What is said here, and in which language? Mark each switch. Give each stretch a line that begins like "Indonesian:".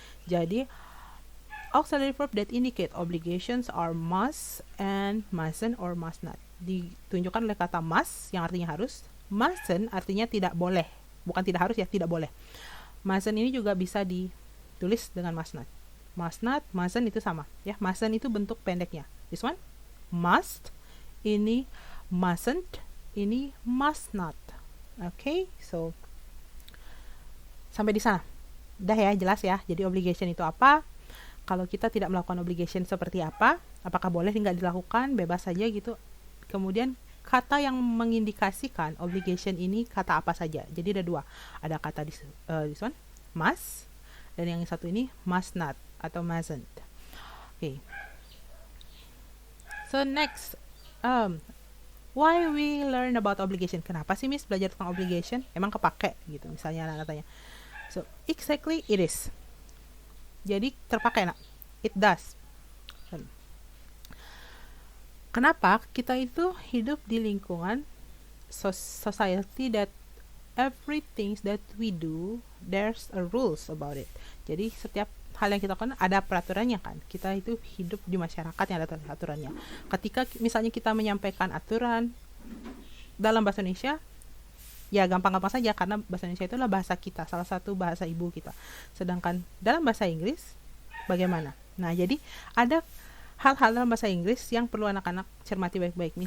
English: Jadi auxiliary verb that indicate obligations are must and mustn't or must not.
Indonesian: Ditunjukkan oleh kata must yang artinya harus, mustn't artinya tidak boleh, bukan tidak harus ya, tidak boleh. Mustn't ini juga bisa ditulis dengan must not. Must not, mustn't itu sama, ya. Mustn't itu bentuk pendeknya. This one must, ini mustn't, ini must not. Okay, so sampai di sana. Udah ya, jelas ya. Jadi obligation itu apa? Kalau kita tidak melakukan obligation seperti apa? Apakah boleh nggak dilakukan? Bebas saja gitu. Kemudian kata yang mengindikasikan obligation ini kata apa saja. Jadi ada dua. Ada kata this one, must, dan yang satu ini must not atau mustn't. Okay.
English: So next, why we learn about obligation?
Indonesian: Kenapa sih Miss belajar tentang obligation? Emang kepake gitu, misalnya anak tanya.
English: So exactly it is.
Indonesian: Jadi terpakai nak.
English: It does.
Indonesian: Kenapa kita itu hidup di lingkungan
English: society that everything that we do there's a rules about it.
Indonesian: Jadi setiap hal yang kita lakukan ada peraturannya kan. Kita itu hidup di masyarakat yang ada aturannya. Ketika misalnya kita menyampaikan aturan dalam bahasa Indonesia, ya gampang-gampang saja karena bahasa Indonesia itulah bahasa kita, salah satu bahasa ibu kita. Sedangkan dalam bahasa Inggris bagaimana? Nah, jadi ada hal-hal dalam bahasa Inggris yang perlu anak-anak cermati baik-baik.